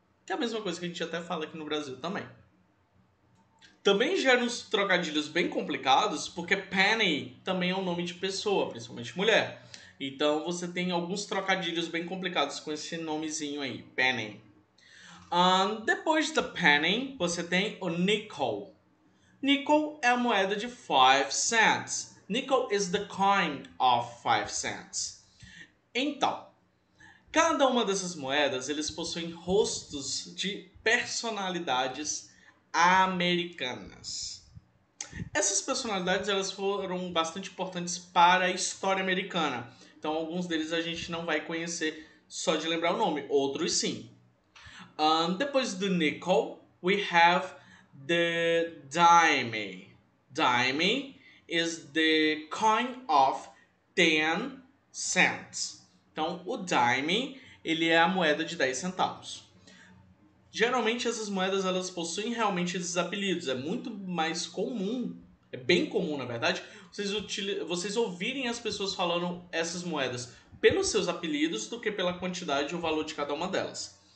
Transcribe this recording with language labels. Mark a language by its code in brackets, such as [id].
[pt] Que é a mesma coisa que a gente até fala aqui no Brasil também. Também gera uns trocadilhos bem complicados, porque penny também é um nome de pessoa, principalmente mulher. Então você tem alguns trocadilhos bem complicados com esse nomezinho aí, penny. Depois da penny, você tem o nickel. Nickel é a moeda de 5 cents. [en] Nickel is the coin of 5 cents. [pt] Então, cada uma dessas moedas, eles possuem rostos de personalidades americanas. Essas personalidades elas foram bastante importantes para a história americana. Então, alguns deles a gente não vai conhecer só de lembrar o nome, outros sim. Depois do nickel, [en] we have the dime. Dime is the coin of 10 cents. [pt] Então, o dime, ele é a moeda de 10 centavos. Geralmente, essas moedas, elas possuem realmente esses apelidos. É muito mais comum, é bem comum, na verdade, vocês ouvirem as pessoas falando essas moedas pelos seus apelidos do que pela quantidade e o valor de cada uma delas.